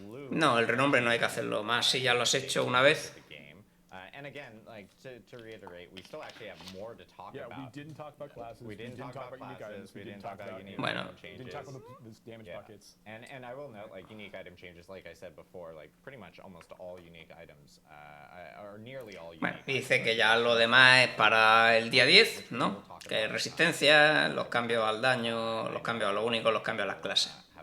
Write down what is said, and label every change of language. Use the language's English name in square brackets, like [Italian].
[Spanish] No, el renombre no hay que hacerlo más. Si ya lo has hecho una vez. [English] And again, like to reiterate, we still actually have more to talk about. We didn't talk about classes. We didn't talk about unique items. We didn't talk about unique item changes. We didn't talk about the damage buckets. And I will note, like unique item changes, like I said before, like pretty much almost all unique items, or nearly all unique. [Spanish] Bueno, dice que ya lo demás es para el día 10, ¿no? Que es resistencia, los cambios al daño, los cambios a lo único, los cambios a las clases.